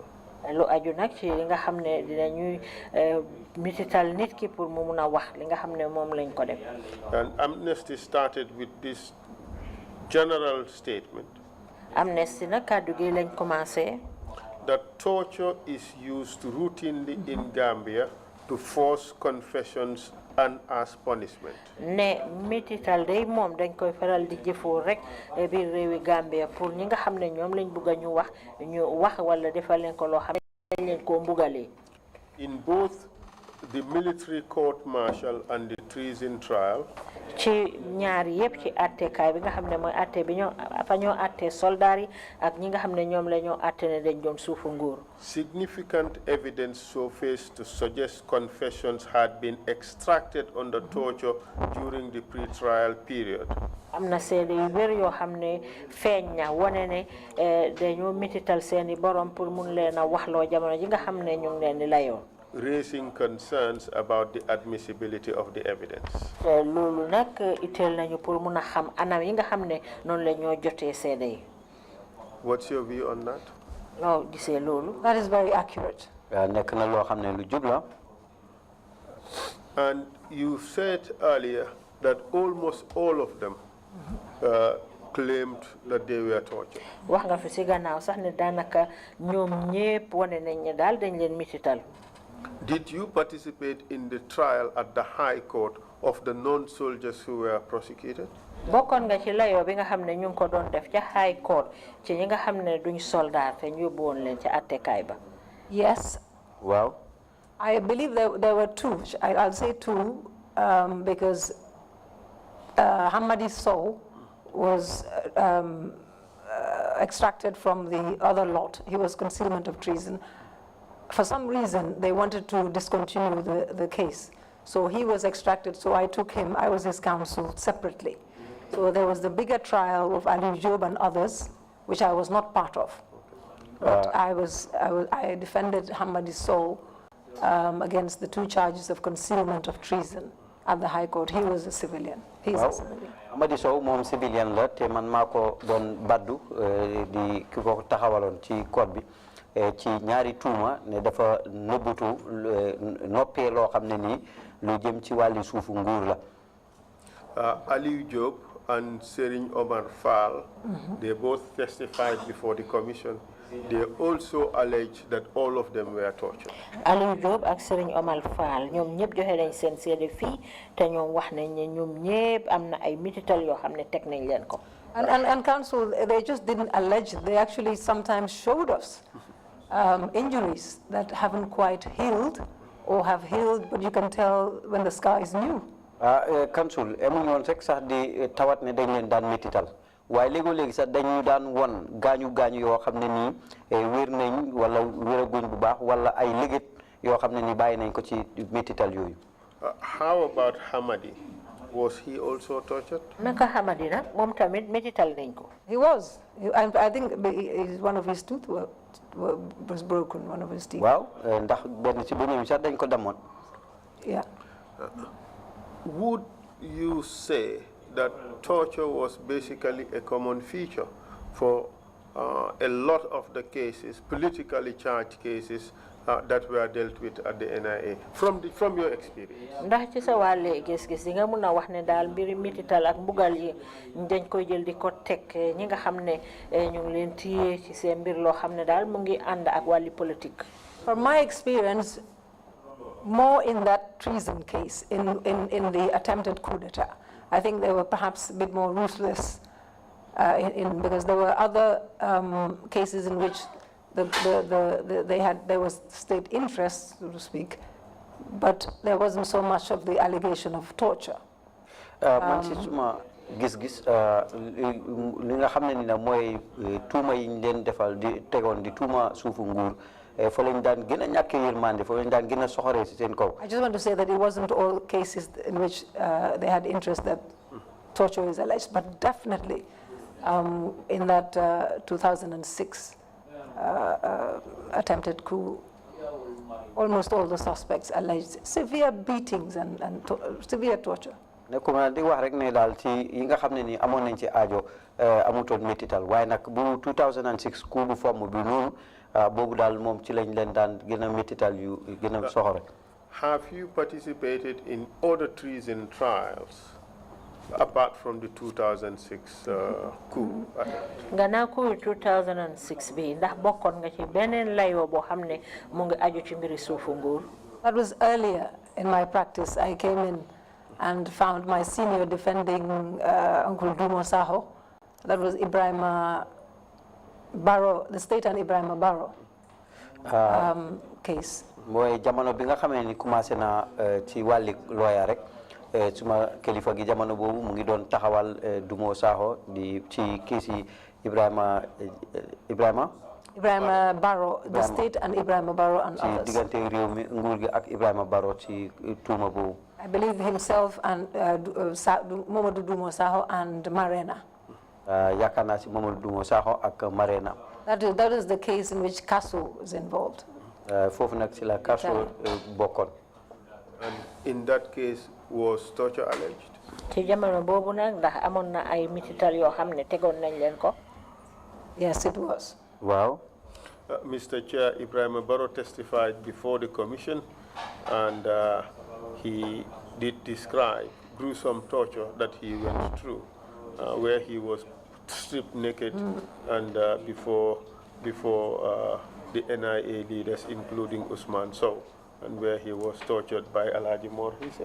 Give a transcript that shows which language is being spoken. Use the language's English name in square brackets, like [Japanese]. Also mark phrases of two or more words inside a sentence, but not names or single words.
[English] And Amnesty started with this general statement that torture is used routinely in Gambia to force confessions and as punishment. [Wolof] Ne mitital day mom dañ koy faral di jëfoo rek bi réewi Gambia pour ñi nga xamné ñom lañ bëgg ñu wax wala defal leen ko lo xamné dañ leen ko mbugalé. [English] In both the military court martial and the treason trial, [Wolof] ci ñaar yépp ci atté kay bi nga xamné moy atté bi ñoo fa ñoo atté soldat yi ak ñi nga xamné ñom la ñoo atté né dañ doon suufu nguur. [English] Significant evidence surfaced to suggest confessions had been extracted under torture during the pre-trial period. [Wolof] Amna sédé yu bari yo xamné feñ na woné né dañoo mitital seeni borom pour mun leena wax lo jamono ji nga xamné ñu ngi leen di layo. [English] Raising concerns about the admissibility of the evidence. [Wolof] Lolu nak itel nañu pour mëna xam anam yi nga xamné non la ñoo joté sédé. [English] What's your view on that? [Wolof] No, gisé lolu. [English] That is very accurate. [Wolof] Nek na lo xamné lu jub la. [English] And you said earlier that almost all of them claimed that they were tortured. [Wolof] Wax nga fi ci gannaaw sax ne danaka ñoom ñepp woné nañ ne dal dañ leen mitital. [English] Did you participate in the trial at the High Court of the non-soldiers who were prosecuted? [Wolof] Bokon nga ci layo bi nga xamne ñu ko doon def ci High Court ci ñi nga xamne duñ soldat te ñu yobbu won leen ci atté kay ba. [English] Yes. Wow. I believe there were two. I'll say two because Hamadi Sow was extracted from the other lot. He was concealment of treason. For some reason, they wanted to discontinue the case. So he was extracted, so I took him, I was his counsel separately. So there was the bigger trial of Ali Job and others, which I was not part of. But I defended Hamadi Sow against the 2 charges of concealment of treason at the High Court. He was a civilian. He's a civilian. [Wolof] Hamadi Sow mom civilian la te man mako don baddu di kiko taxawalon ci court bi. Ci ñaari tuuma ne dafa nëbbutu noppee loo xam ne nii lu jëm ci wàlli suufu nguur la. [English] Aliou Job and Serigne Omar Fall, they both testified before the commission. They also alleged that all of them were tortured. [Wolof] Aliou Job ak Serigne Omar Fall ñoom ñëpp joxe nañ seen seede fii te ñoom wax nañ ne ñoom ñëpp am na ay mitital yoo xam ne teg nañ leen ko. [English] And counsel, they just didn't allege, they actually sometimes showed us injuries that haven't quite healed or have healed, but you can tell when the scar is new. Counsel, [Wolof] emuñu woon rek sax di tawat ne dañ leen daan métital waaye léegoo-léegi sax dañu daan won gaañu yoo xam ne nii wér nañ wala wéraguñ bu baax wala ay légét yoo xam ne ni bàyyi nañ ko ci métital yooyu. [English] How about Hamadi? Was he also tortured? [Wolof] Naka Hamadi nag moom tamit métital nañ ko. [English] He was. I think one of his teeth was broken, one of his teeth. [Wolof] Waaw ndax benn ci bëñam sax dañ ko damoon. [English] Yeah. Would you say that torture was basically a common feature for a lot of the cases, politically charged cases, that were dealt with at the NIA, from your experience? [Wolof] Ndax ci sa wàlle gis-gis yi nga mun a wax ne daal mbiri mitital ak mbugal yi dañ koy jël di ko teg ñi nga xam ne ñu ngi leen téye ci seen mbir loo xam ne daal mu ngi ànd ak wàlli politique. [English] From my experience, more in that treason case, in the attempted coup d'etat. I think they were perhaps a bit more ruthless because there were other cases in which there was state interest, so to speak, but there wasn't so much of the allegation of torture. [Wolof] Man ci suma gis-gis li nga xam ne ni nag mooy tuuma yi ñu leen defal di tegoon di tuuma suufu nguur fa lañ daan gën a ñàkkee yërmande fa lañ daan gën a soxoree ci seen kaw. [English] I just want to say that it wasn't all cases in which they had interest that torture is alleged, but definitely in that 2006 attempted coup, almost all the suspects alleged severe beatings and severe torture. [Wolof] Nekkuma di wax rek ne daal ci yi nga xam ne ni amoon nañ ci aajo amutoon métital waaye nag bu 2006 coup bu fomm bi noonu boobu daal moom ci lañ leen daan gën a métital yu gën a soxore. [English] Have you participated in other treason trials apart from the 2006 coup attempt? [Wolof] Gannaaw coup 2006 bi ndax bokkoon nga ci beneen layoo boo xam ne mu ngi aju ci mbiri suufu nguur? [English] That was earlier in my practice. I came in and found my senior defending Uncle Dumo Saho. That was Ibrahima Barrow, the state and Ibrahima Barrow case. [Wolof] Mooy jamono bi nga xamee ni commencé na ci wàlli lawyer rek suma kilifa gi jamono boobu mu ngi doon taxawal Dumo Saho di ci kiisi Ibrahima Barrow, [English] the state and Ibrahima Barrow and others. [Wolof] Ci diggante réew mi nguur gi ak Ibrahima Barrow ci tuuma boobu. [English] I believe himself and Mamadou Dumo Saho and Marena. [Wolof] Yaakaar naa ci Mamadou Dumo Saho ak Marena. [English] That is the case in which Kasso is involved. [Wolof] Foofu nag ci la Kasso bokkoon. [English] And in that case, was torture alleged? [Wolof] Ci jamono boobu nag ndax amoon na ay mitital yoo xam ne tegoon nañ leen ko? [English] Yes, it was. Wow. Mr. Chair, Ibrahima Barrow testified before the commission, and he did describe gruesome torture that he went through, where he was stripped naked and before the NIA leaders, including Usman Sow, and where he was tortured by Alhaji Moore, he said.